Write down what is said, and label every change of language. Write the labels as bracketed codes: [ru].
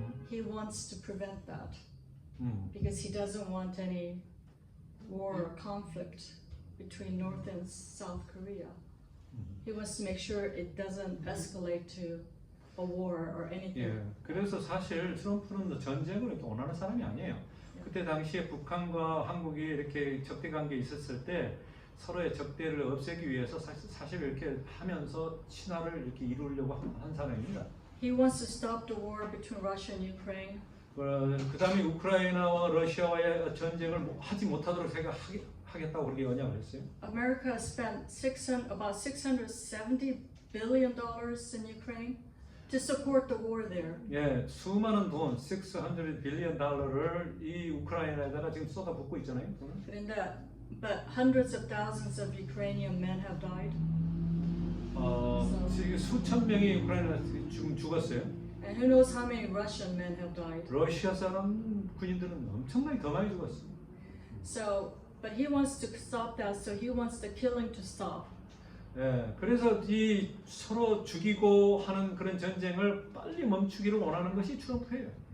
[en] He wants to prevent that because he doesn't want any war or conflict between North and South Korea. He wants to make sure it doesn't escalate to a war or anything. [ko] 예. 그래서 사실 트럼프는 전쟁을 이렇게 원하는 사람이 아니에요. 그때 당시에 북한과 한국이 이렇게 적대 관계에 있었을 때 서로의 적대를 없애기 위해서 사실 이렇게 하면서 친화를 이렇게 이루려고 한 사람입니다. [en] He wants to stop the war between Russia and Ukraine. [ko] 그 다음에 우크라이나와 러시아와의 전쟁을 하지 못하도록 하겠다고 그렇게 언약을 했어요. [en] America has spent about $670 billion in Ukraine to support the war there. [ko] 예, 수많은 돈, $600 빌리언 이 우크라이나에다가 지금 쏟아붓고 있잖아요. [en] But hundreds of thousands of Ukrainian men have died. [ko] 지금 수천 명이 우크라이나 지금 죽었어요. [en] And who knows how many Russian men have died. [ko] 러시아 사람 군인들은 엄청나게 더 많이 죽었어요. [en] So, but he wants to stop that. So he wants the killing to stop. [ko] 예, 그래서 이 서로 죽이고 하는 그런 전쟁을 빨리 멈추기를 원하는 것이 트럼프예요.